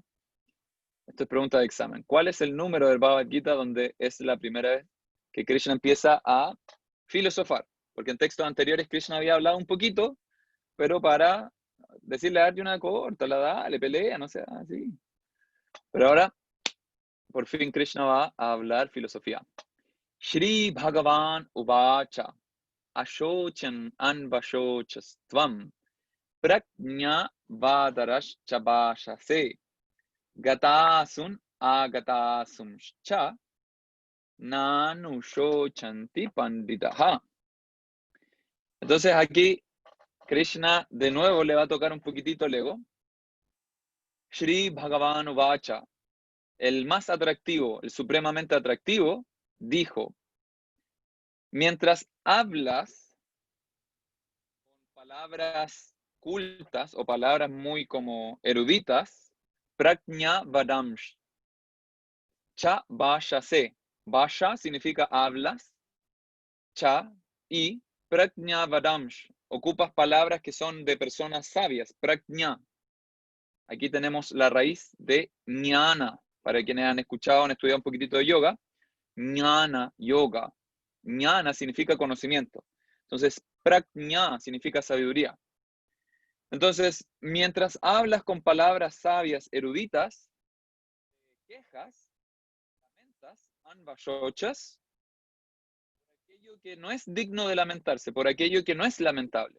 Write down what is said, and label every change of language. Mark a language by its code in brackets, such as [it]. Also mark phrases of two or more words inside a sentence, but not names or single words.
[es] Esto es pregunta de examen. ¿Cuál es el número del Bhagavad Gita donde es la primera vez que Krishna empieza a filosofar? Porque en textos anteriores Krishna había hablado un poquito, pero para decirle a Arjuna, córtala, dale, pelea, no sea así. Pero ahora, por fin Krishna va a hablar filosofía. [sa] Shri Bhagavan Uvacha Ashochan Anvashochastvam Prajna Vadarash Chabashase Gatasun Agatasum Cha Nanushochanti Panditaha. [es] Entonces aquí Krishna de nuevo le va a tocar un poquitito el ego. [sa] Shri Bhagavan Uvacha, [es] el más atractivo, el supremamente atractivo, dijo: mientras hablas con palabras cultas o palabras muy como eruditas, [sa] prajna vadamsh, cha vashase. [es] Vasha significa hablas, cha, y [sa] prajna vadamsh, [es] ocupas palabras que son de personas sabias, prajna. Aquí tenemos la raíz de jnana, para quienes han escuchado, han estudiado un poquitito de yoga. [sa] Jnana, yoga. [es] Jnana significa conocimiento. Entonces, prajna significa sabiduría. Entonces, mientras hablas con palabras sabias, eruditas, quejas, lamentas, anvashochas, por aquello que no es digno de lamentarse, por aquello que no es lamentable.